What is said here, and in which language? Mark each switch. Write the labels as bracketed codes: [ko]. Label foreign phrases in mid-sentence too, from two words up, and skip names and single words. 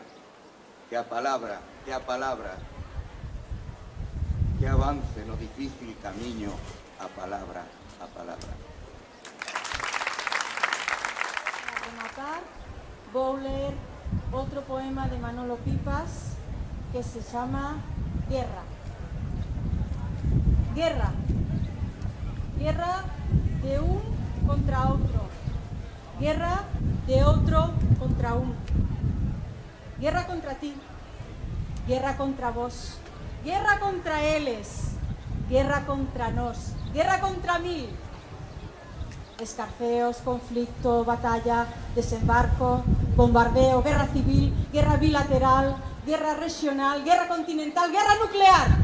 [gl] Que a palabra, que avance no difícil camiño a palabra. Para rematar, vou ler outro poema de Manolo Pipas que [es] se llama [gl] Guerra. Guerra. [es] Guerra de un contra otro. Guerra de otro contra uno. Guerra contra ti. [gl] Guerra contra vos. Guerra contra eles. Guerra contra nós. Guerra contra mil. [es] Escarceos, conflicto, batalla, desembarco, bombardeo, guerra civil, guerra bilateral, guerra regional, guerra continental, guerra nuclear.